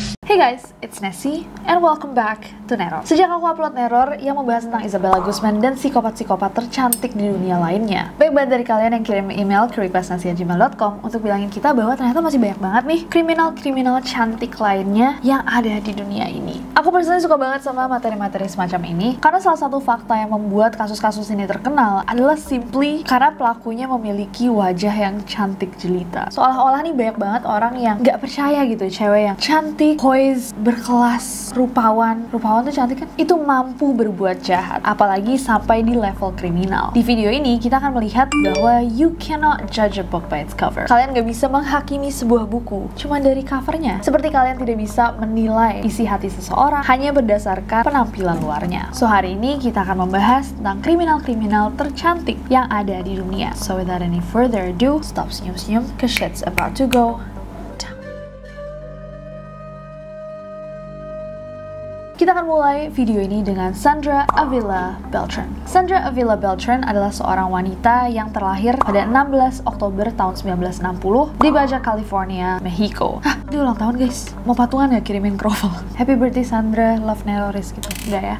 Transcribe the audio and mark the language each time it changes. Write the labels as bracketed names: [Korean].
[English] Hey guys, it's Nessie and welcome back to Neror. [Indonesian] Sejak aku upload Neror yang membahas tentang Isabella Guzman dan psikopat-psikopat tercantik di dunia lainnya, banyak banget dari kalian yang kirim email ke requestnassi@gmail.com untuk bilangin kita bahwa ternyata masih banyak banget nih kriminal-kriminal cantik lainnya yang ada di dunia ini. Aku personally suka banget sama materi-materi semacam ini karena salah satu fakta yang membuat kasus-kasus ini terkenal adalah simply karena pelakunya memiliki wajah yang cantik jelita. Seolah-olah nih banyak banget orang yang gak percaya gitu, cewek yang cantik, berkelas, rupawan tuh cantik kan, itu mampu berbuat jahat, apalagi sampai di level kriminal. Di video ini kita akan melihat bahwa [English] you cannot judge a book by its cover. [Indonesian] Kalian gak bisa menghakimi sebuah buku cuma dari covernya, seperti kalian tidak bisa menilai isi hati seseorang hanya berdasarkan penampilan luarnya. So hari ini kita akan membahas tentang kriminal-kriminal tercantik yang ada di dunia. [English] So without any further ado, stop [Indonesian] senyum-senyum [English] cause shit's about to go. [Indonesian] Kita akan mulai video ini dengan Sandra Avila Beltran. Sandra Avila Beltran adalah seorang wanita yang terlahir pada 16 Oktober tahun 1960 di Baja California, Mexico. Dia ulang tahun guys. Mau patungan ya kirimin krovel. [English] Happy birthday Sandra, [Indonesian] love Neroris gitu. Udah ya.